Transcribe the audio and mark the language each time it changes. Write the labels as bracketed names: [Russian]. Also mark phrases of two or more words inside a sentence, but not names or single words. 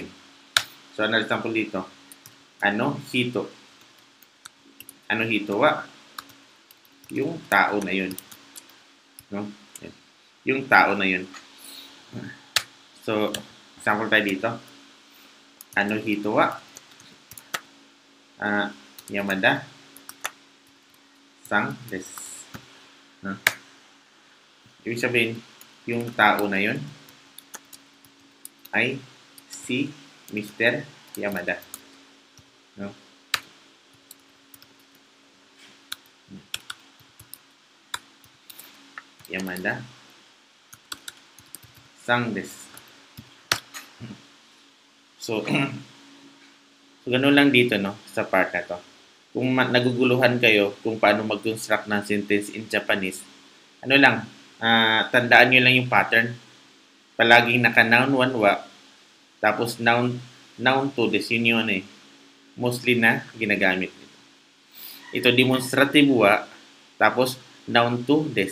[Filipino] So, another example dito. [Japanese] あの人。あの人は. [Filipino] Yung tao na yun. No? Yan. Yung tao na yun. So, example tayo dito. [Japanese] あの人は. 山田さんです. [Filipino] No? Ibig sabihin, yung tao na yun ay si Mr. Yamada. No? [Japanese] 山田さんです. [Filipino] So, so ganun lang dito, no, sa part na to. Kung naguguluhan kayo kung paano mag-construct ng sentence [English] in Japanese, [Filipino] ano lang, tandaan nyo lang yung pattern. Palaging naka-noun 1 wa, tapos noun 2 des, yun yung ano eh, mostly na ginagamit. Ito demonstrative wa, tapos noun 2 des.